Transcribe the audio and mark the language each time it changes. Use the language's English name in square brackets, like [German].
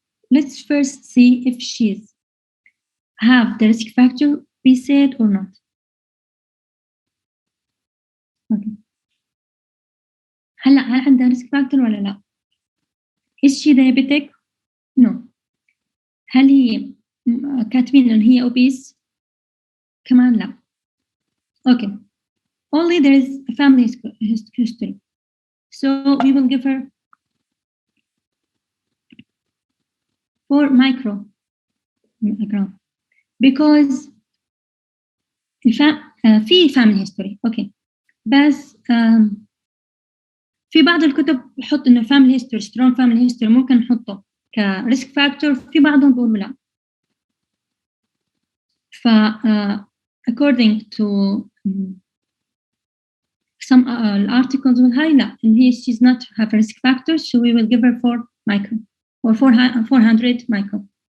[English] Let's first see if she's have the risk factor we said or not. Okay. [Arabic] هل عندها [English] risk factor [Arabic] ولا لا؟ [English] Is she diabetic? No. [Arabic] هل هي كاتبين إن هي obese؟ كمان لا. [English] Okay. Only there is a family history. So we will give her 4 microgram because في family history. Okay. [Arabic] بس في بعض الكتب بحط إنه family history strong family history ممكن نحطه كريسك فاكتور، في بعضهم بيقولوا لا. [English] ف according to some articles will highlight and she's not have a risk factor, so we will give her 4 micro or 400 micro.